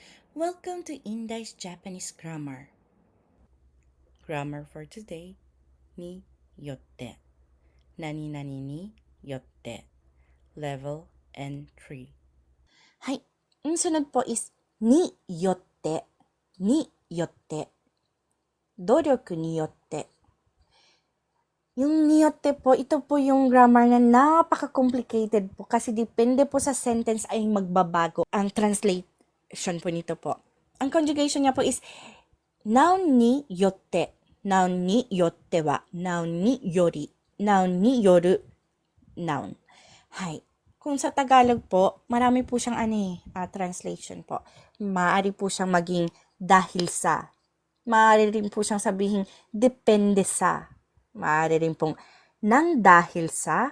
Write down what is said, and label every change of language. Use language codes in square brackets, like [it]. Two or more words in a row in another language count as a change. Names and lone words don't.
[en] Welcome to Indai's Japanese Grammar. Grammar for today, [ja] によって. 何々によって. [en] Level N3. [tl] はい。Ang sunod po is [ja] によって. によって. 努力によって. [tl] Yung ni yotte po, ito po yung grammar na napaka-complicated po kasi depende po sa sentence ay magbabago ang translation po nito po. Ang conjugation niya po is noun [ja] によって, [tl] noun [ja] によっては, [tl] noun [ja] により, [tl] noun [ja] による, [tl] noun. Hay. Kung sa Tagalog po, marami po siyang translation po. Maaari po siyang maging dahil sa. Maaari rin po siyang sabihin depende sa. Maaari rin pong nang dahil sa.